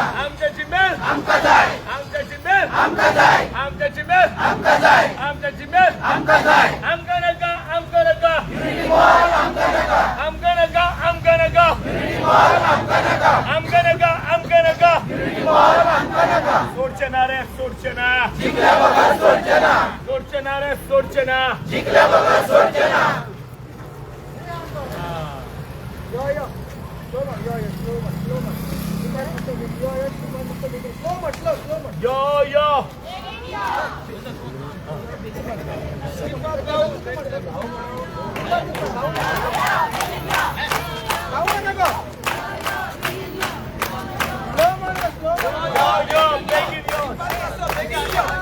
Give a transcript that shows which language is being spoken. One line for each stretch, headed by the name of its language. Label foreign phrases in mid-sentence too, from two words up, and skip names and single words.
Konkani: आमच्याची मेल आमका जाय आमच्याची मेल आमका जाय आमच्याची मेल आमका जाय आमच्याची मेल आमका जाय आमका नका आमका नका युनिटी मॉल आमका नका आमका नका आमका नका युनिटी मॉल आमका नका आमका नका आमका नका युनिटी मॉल आमका नका सोडचना रे सोडचना जिंकल्या बघा सोडचना सोडचना रे सोडचना जिंकल्या बघा सोडचना
English: यो यो yo, take it, yo.